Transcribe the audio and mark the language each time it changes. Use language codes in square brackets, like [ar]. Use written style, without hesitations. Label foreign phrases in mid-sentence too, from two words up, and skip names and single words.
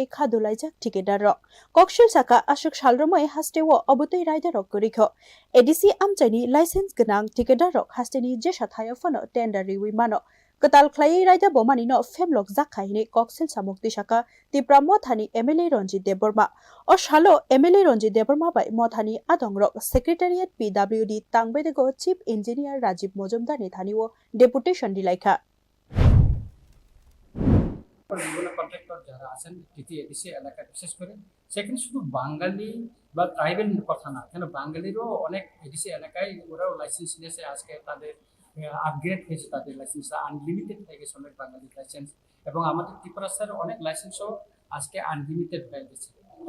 [trp] khadulaijak thikeda rok kokshil saka ashuk salromai hastewo obutei raida rok gorikho ADC amjaini license ganang thikeda rok hasteni je sathayo fono tender riwi mano Ketal klai raja bomani no femlok jakai ni koksil samukti saka tipra mothani MLA Ranjit Deborma o shalo MLA Ranjit Deborma bai mothani adongrok Secretariat PWD tangbedego [en] Chief Engineer [trp] Rajiv Mojumdar ni thaniwo deputation dilaikha [bn] বিভিন্ন কন্ট্রাক্টর যারা আছেন টিটি এডিসি এলাকা বিশেষ করে সেখানে শুধু বাঙালি বা ট্রাইবেল কথা না কেন বাঙালিরও অনেক এডিসি এলাকায় ওরাও লাইসেন্স নিয়েছে আজকে তাদের আপগ্রেড হয়েছে তাদের লাইসেন্স আনলিমিটেড হয়ে গেছে অনেক বাঙালি লাইসেন্স এবং আমাদের ত্রিপুরা স্যার অনেক লাইসেন্সও আজকে আনলিমিটেড হয়ে গেছে এটা